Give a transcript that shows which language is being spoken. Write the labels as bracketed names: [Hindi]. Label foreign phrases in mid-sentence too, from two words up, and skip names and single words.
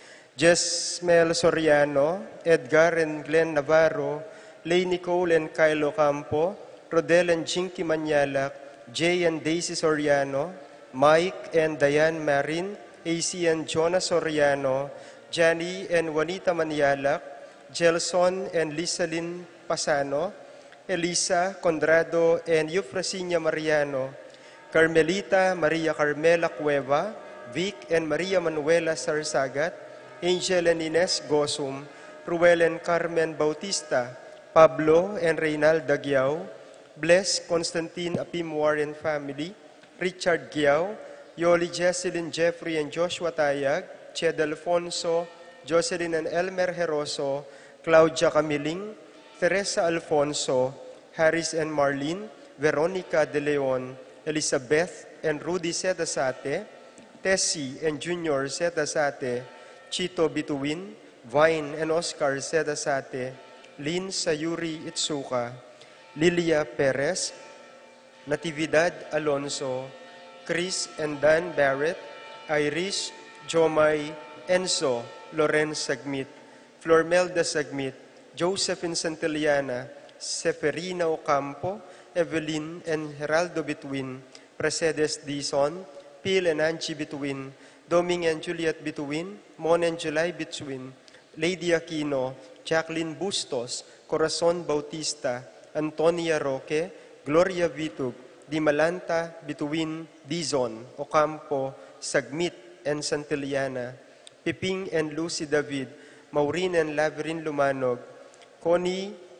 [English] Jesmel Soriano, Edgar and Glenn Navarro, Lay Nicole and Kyle Ocampo, Rodel and Jinky Manyalak, Jay and Daisy Soriano, Mike and Diane Marin, AC and Jonas Soriano, Johnny and Juanita Manyalak, Gelson and Lisalyn Pasano, Elisa Condrado and Eufrasinia Mariano, Carmelita Maria Carmela Cueva, Vic and Maria Manuela Sarsagat, Angel and Ines Gosum, Ruel and Carmen Bautista, Pablo and Reynald Dagiao, Bless Constantine Apimwar and family, Richard Giao, Yoli Jesselyn Jeffrey and Joshua Tayag, Ched Alfonso, Jocelyn and Elmer Heroso, Claudia Camiling, Teresa Alfonso, Harris and Marlene, Veronica De Leon, Elizabeth and Rudy Setasate, Tessie and Junior Setasate, Chito Bituin, Vine and Oscar Setasate, Lynn Sayuri Itsuka, Lilia Perez, Natividad Alonso, Chris and Dan Barrett, Irish, Jomay, Enzo, Loren Sagmit, Flormelda Sagmit, Josephine Santillana, Seferina Ocampo, Evelyn and Geraldo Bituin, Presedes Dizon, Pil and Angie Bituin, Doming and Juliet Bituin, Mon and July Bituin, Lady Aquino, Jacqueline Bustos, Corazon Bautista, Antonia Roque, Gloria Vitug, Dimalanta Bituin, Dizon, Ocampo, Sagmit and Santillana, Piping and Lucy David, Maureen and Laverin Lumanog, Connie